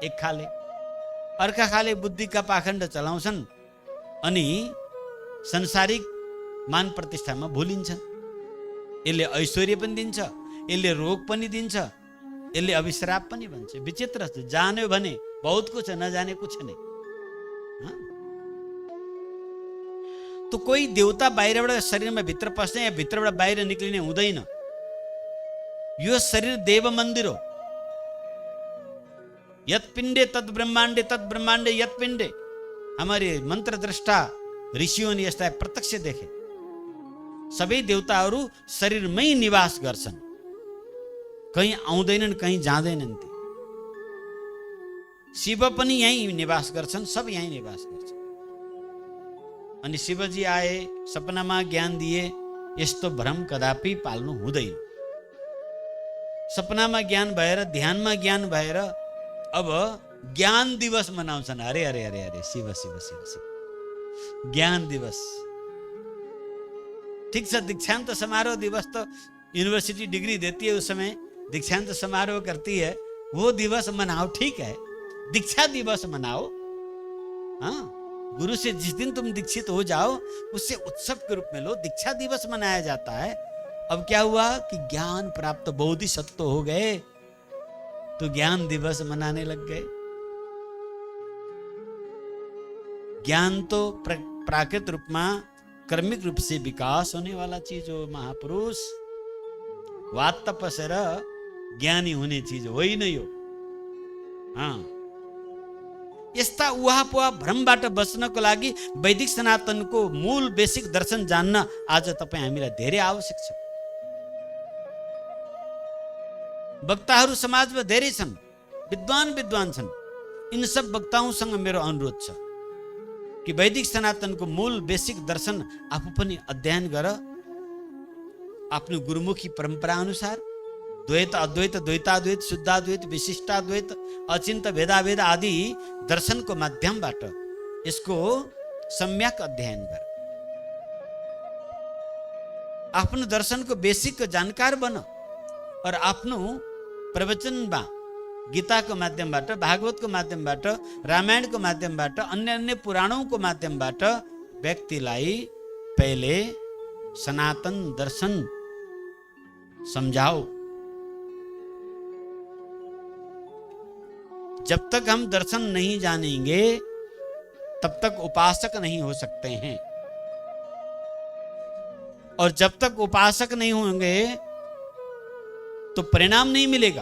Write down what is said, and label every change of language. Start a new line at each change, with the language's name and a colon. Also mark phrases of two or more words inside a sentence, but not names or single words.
Nepali: एक खाले। अर्का खाले बुद्धिका पाखण्ड चलाउँछन् अनि संसारिक मान प्रतिष्ठामा भुलिन्छन्। यसले ऐश्वर्य पनि दिन्छ, यसले रोग पनि दिन्छ, यसले अभिश्राप पनि भन्छ। विचित्र छ। जान्यो भने
Hindi: बहुत कुछ, नजाने कुछ नहीं।
Nepali: तो कोई देवता बाहिरबाट शरीरमा भित्र पस्ने या भित्रबाट बाहिर निक्लिने हुँदैन। यो शरीर देव मन्दिर हो।
Sanskrit: यत पिण्डे तत् ब्रह्माण्डे, तत् ब्रह्माण्डे यत पिण्डे।
Hindi: हमारे मंत्र दृष्टा ऋषियों ने यस्ता प्रत्यक्ष देखे।
Nepali: सबै देवताहरू शरीरमै निवास गर्छन्, कहीं आउँदैनन्, कहीं जाँदैनन्। शिव पनि यहीँ निवास गर्छन्, सब यहीँ निवास गर्छन्। अनि शिवजी आए, सपनामा ज्ञान दिए, यस्तो भ्रम कदापि पाल्नु हुँदैन। सपनामा ज्ञान भएर, ध्यानमा ज्ञान भएर अब ज्ञान दिवस मनाउँछन्। अरे अरे अरे अरे, शिव शिव शिव शिव, ज्ञान दिवस। ठीक छ,
Hindi: दीक्षांत समारोह दिवस तो यूनिवर्सिटी डिग्री देती है, उस समय दीक्षांत समारोह करती है, वो दिवस मनाओ, ठीक है। दीक्षा दिवस मनाओ। हाँ, गुरु से जिस दिन तुम दीक्षित हो जाओ, उससे उत्सव के रूप में लो। दीक्षा दिवस मनाया जाता है। अब क्या हुआ कि ज्ञान प्राप्त बोधिसत्व हो गए, तो ज्ञान दिवस मनाने लग गए। ज्ञान तो प्राकृत रूप में, कर्मिक रूप से विकास होने वाला चीज हो।
Nepali: महापुरुष वात तपसेर ज्ञानी हुने चीज होइन यो। यस्ता उहापोहा भ्रमबाट बच्नको लागि वैदिक सनातनको मूल बेसिक दर्शन जान्न आज तपाईँ हामीलाई धेरै आवश्यक छ। वक्ताहरू समाजमा धेरै छन्, विद्वान छन्।
Hindi: इन सब
Nepali: वक्ताओंसँग मेरो अनुरोध छ कि वैदिक सनातनको मूल बेसिक दर्शन आफू पनि अध्ययन गर। आफ्नो गुरुमुखी परंपरा अनुसार द्वैत, अद्वैत, द्वैताद्वैत, शुद्धाद्वैत, विशिष्टाद्वैत, अचिन्त भेदाभेद आदि दर्शन को माध्यमबाट इसको सम्यक अध्ययन गर। आफ्नो दर्शन को बेसिक जानकार बन और आफ्नो प्रवचनमा गीता को माध्यमबाट, भागवत को माध्यमबाट, रामायण को माध्यमबाट, अन्य पुराणों को माध्यमबाट व्यक्तिलाई
Hindi: पहले सनातन दर्शन समझाओ। जब तक हम दर्शन नहीं जानेंगे तब तक उपासक नहीं हो सकते हैं, और जब तक उपासक नहीं होंगे तो परिणाम नहीं मिलेगा।